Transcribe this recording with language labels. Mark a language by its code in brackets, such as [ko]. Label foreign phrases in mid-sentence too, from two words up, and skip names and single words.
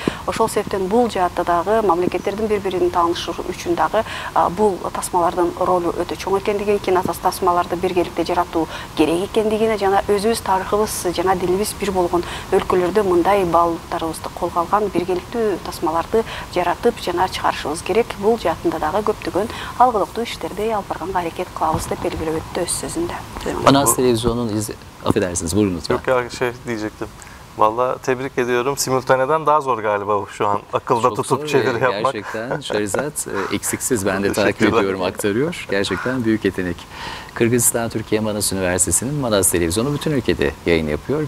[ky] Ошол себептен бул жаатта дагы мамлекеттердин бири-бирин таанышы үчүн дагы бул тасмалардын ролу өтө чоң экендигин, кинотасмаларды биргеликте жаратуу керек экендигине, жана өзүбүз тарыхыбыз, жана дилибиз бир болгон өлкөлөрдө мындай баалуулуктарыбызды колго алган биргеликтүү тасмаларды жаратып жана чыгарышыбыз керек. Бул жаатында дагы көптөгөн алгылыктуу иштерди алып барганга аракет кылабыз деп белгилеп өттү өз сөзүндө. [tr] Manas Televizyonu'nun affedersiniz, buyurun lütfen. Yok ya diyecektim. Vallahi tebrik ediyorum. Simultaneden daha zor galiba şu an akılda Çok tutup zor, çeviri yapmak. Gerçekten Şerizat eksiksiz, ben de takip Teşekkürler. ediyorum, aktarıyor. Gerçekten büyük yetenek. Kırgızistan Türkiye Manas Üniversitesi'nin Manas Televizyonu bütün ülkede yayın yapıyor.